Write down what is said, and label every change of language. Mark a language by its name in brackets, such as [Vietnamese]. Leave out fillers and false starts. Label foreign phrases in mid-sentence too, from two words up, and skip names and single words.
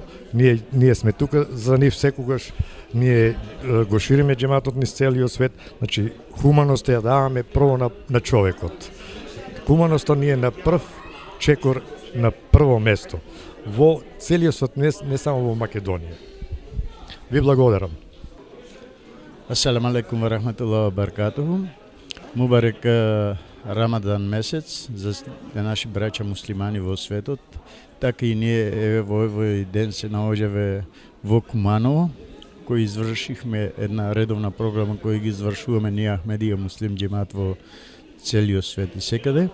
[Macedonian] Ние сме тука за нив секогаш. Ние го шириме џематот низ целиот свет. Хуманоста ја даваме прво на човекот. Хуманоста ни е на прв чекор, на прво место. Во целиот свет, не само во Македонија. Ви благодарам. [Arabic] السلام عليكم ورحمة الله وبركاته. [Macedonian] Мубарек Рамадан месец за наши браќа муслимани во светот. Така и ние во овој ден се наоѓаве во Куманово, кој извршихме една редовна програма која ги извршуваме ние Ахмедија муслим џемат во целиот свет и секаде.